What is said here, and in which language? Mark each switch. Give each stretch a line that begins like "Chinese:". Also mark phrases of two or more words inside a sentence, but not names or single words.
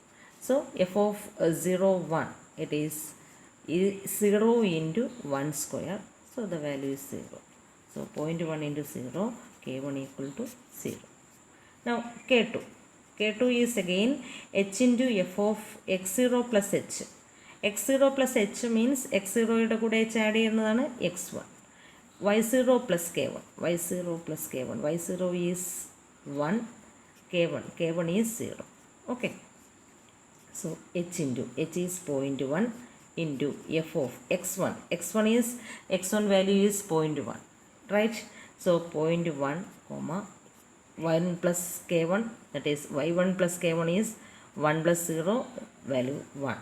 English: So f of 0 1, it is 0 into 1 square, so the value is 0. So 0.1 into 0, k1 equal to 0. Now k2 is again h into f of x0 plus h. x0 plus h means x0
Malayalam: യുടെ കൂടെ h ആഡ് ചെയ്യുന്നതാണ്
English: x1. y0 plus k1, y0 plus k1, y0 is 1, k1 is 0. Okay, so h is 0.1 into f of x1 is, x1 value is 0.1, right? So 0.1 comma 1 plus k1, that is y1 plus k1 is 1 plus 0, value 1.